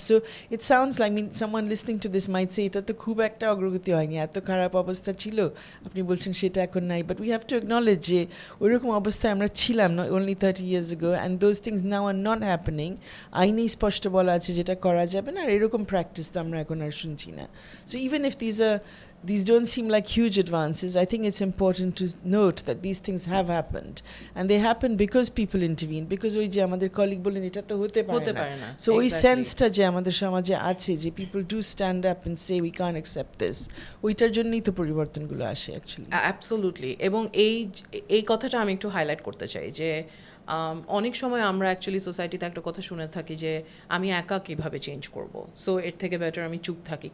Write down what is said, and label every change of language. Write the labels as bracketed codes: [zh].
[en] so it sounds like someone listening to this might say [bn] এটা তো খুব একটা অগ্রগতি হয়নি, এত খারাপ অবস্থা ছিল, আপনি বলছেন সেটা এখন নাই, [en] but we have to acknowledge [bn] যে ওইরকম অবস্থায় আমরা ছিলাম না [en] only 30 years ago, and those things now are not happening. [bn] আইনেই স্পষ্ট বলা আছে যেটা করা যাবে না, আর এরকম প্র্যাকটিস তো আমরা এখন আর শুনছি না। [en] so even if these don't seem like huge advances, I think it's important to note that these things have happened, and they happen because people intervene, because [bn] ওই যে আমাদের কলিগ বলেন এটা তো হতে পারে না। So ওই সেন্সটা যে আমাদের সমাজে আছে যে [en] people do stand up and say we can't accept this, [bn] ওইটার জন্যই তো পরিবর্তনগুলো আসে অ্যাকচুয়ালি। [en] Absolutely. [bn] এবং এই কথাটা আমি একটু হাইলাইট করতে চাই যে অনেক সময় আমরা অ্যাকচুয়ালি সোসাইটিতে একটা কথা শুনে থাকি যে আমি একা কীভাবে চেঞ্জ করব, [en] so এর থেকে better [bn] আমি চুপ থাকি।